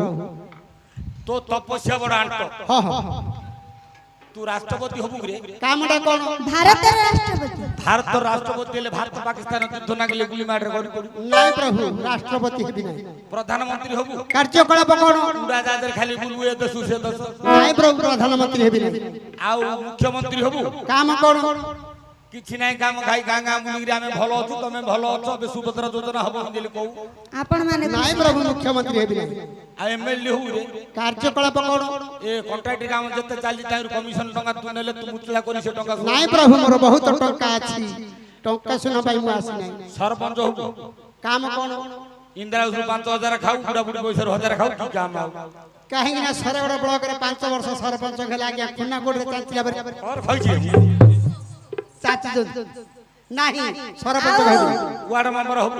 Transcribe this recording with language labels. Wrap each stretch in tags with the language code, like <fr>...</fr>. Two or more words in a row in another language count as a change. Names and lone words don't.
<or>ତୋ ତପସ୍ୟା ବଡ଼ ଆନ୍ତ ହଁ ହଁ ତୁ ରାଷ୍ଟ୍ରପତି ହବୁ ରେ କାମଟା କଣ ଭାରତର ରାଷ୍ଟ୍ରପତି ଭାରତ ରାଷ୍ଟ୍ରପତି ହେଲେ ଭାରତ ପାକିସ୍ତାନ ଯୁଦ୍ଧ ନାଗିଲେ ଗୁଲି ମାଡରେ କରି କରି ନାହିଁ ପ୍ରଭୁ ରାଷ୍ଟ୍ରପତି ହେବି ନାହିଁ ପ୍ରଧାନମନ୍ତ୍ରୀ ହବୁ କାର୍ଯ୍ୟକଳାପ କଣ ଉଡ଼ାଜାହାଜରେ ଖାଲି ବୁଲୁ ଏ ଦେଶ ସେ ଦେଶ ନାହିଁ ପ୍ରଭୁ ପ୍ରଧାନମନ୍ତ୍ରୀ ହେବି ନାହିଁ ଆଉ ମୁଖ୍ୟମନ୍ତ୍ରୀ ହବୁ କାମ କଣ କିଛି ନାହିଁ କାମ ଖାଇ ଗାଁ ଗାଁ ବୁଲିକିରି ଆମେ ଭଲ ଅଛୁ ତମେ ଭଲ ଅଛ ଏବେ ସୁଭଦ୍ରା ଯୋଜନା ହବ ବୋଲି କହୁ ଆପଣ ମାନେ ନାହିଁ ପ୍ରଭୁ ମୁଖ୍ୟମନ୍ତ୍ରୀ ହେବି ନାହିଁ ଆଉ ଏମଏଲଏ ହବୁ ରେ କାର୍ଯ୍ୟକଳାପ କଣ ଏ କଣ୍ଟ୍ରାକ୍ଟ କାମ ଯେତେ ଚାଲିଛି ତାହିଁରୁ କମିଶନ ଟଙ୍କା ତୁ ନେଲେ ତୁ ମୁତଲା କରି ସେ ଟଙ୍କା ନାହିଁ ପ୍ରଭୁ ମୋର ବହୁତ ଟଙ୍କା ଅଛି ଟଙ୍କା ଶୁଣା ପାଇଁ ମୁଁ ଆସି ନାହିଁ ସରପଞ୍ଚ ହବୁ କାମ କଣ ଇନ୍ଦିରା ଆବାସରୁ 5000 ଖାଉ ବୁଢା ବୁଢୀ ପଇସାରୁ 1000 ଖାଉ କି କାମ ଆଉ କାହିଁକି ନା ସରଗଡ଼ ବ୍ଲକରେ 5 ବର୍ଷ ସରପଞ୍ଚ ହେଲେ ଆଜ୍ଞା ଖୁନାକୋଟରେ ଚାଞ୍ଚିଲା ପରେ और ଖାଇଛି ଚାଚି ନାହିଁ ସରପଞ୍ଚ ହେବେ ୱାର୍ଡ ମେମ୍ବର ହବୁ</or>